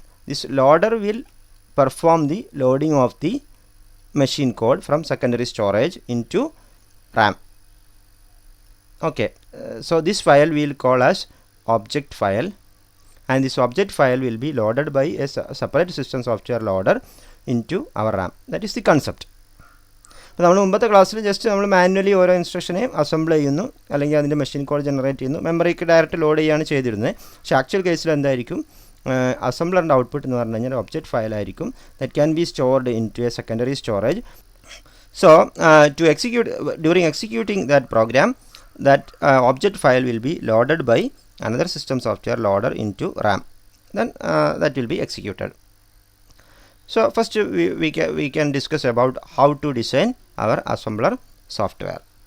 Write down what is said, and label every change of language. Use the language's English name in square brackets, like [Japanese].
[English] This loader will perform the loading of the machine code from secondary storage into RAM. Okay, so this file we will call as object file, and this object file will be loaded by a separate system software loader into our RAM. That is the concept. [Malayalam] അപ്പോൾ നമ്മൾ മുമ്പത്തെ ക്ലാസ്സിൽ just നമ്മൾ manually ഓരോ ഇൻസ്ട്രക്ഷനെയും assemble ചെയ്യുന്നു, അല്ലെങ്കിൽ അതിൻ്റെ machine code generate ചെയ്യുന്നു, മെമ്മറിക്ക് ഡയറക്റ്റ് ലോഡ് ചെയ്യുകയാണ് ചെയ്തിരുന്നത്. പക്ഷേ ആക്ച്വൽ കേസിൽ എന്തായിരിക്കും, അസംബ്ലറിൻ്റെ ഔട്ട്പുട്ട് എന്ന് പറഞ്ഞു കഴിഞ്ഞാൽ ഒബ്ജക്റ്റ് ഫയൽ ആയിരിക്കും. [English] That can be stored into a secondary storage. So to execute during executing that program, that object file will be loaded by another system software loader into RAM. Then that will be executed. So first we can discuss about how to design our assembler software.